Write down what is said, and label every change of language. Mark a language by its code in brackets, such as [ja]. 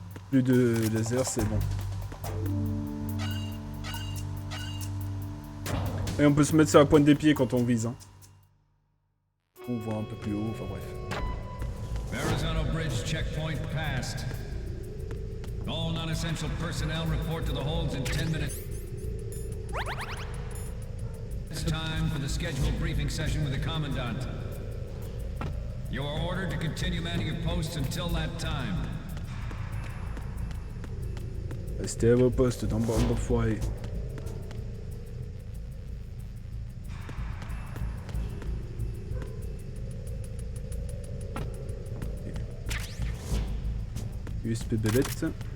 [fr] Plus de laser, c'est bon. Et on peut se mettre sur la pointe des pieds quand on vise. Hein. On voit un peu plus haut, enfin bref. [en] Verrazano Bridge checkpoint passed. All non-essential personnel report to the holds in 10 minutes. It's time for the scheduled briefing session with the Commandant. You are ordered to continue manning your posts until that time. [fr] Restez à vos postes dans bande d'enfoirés. USP belette.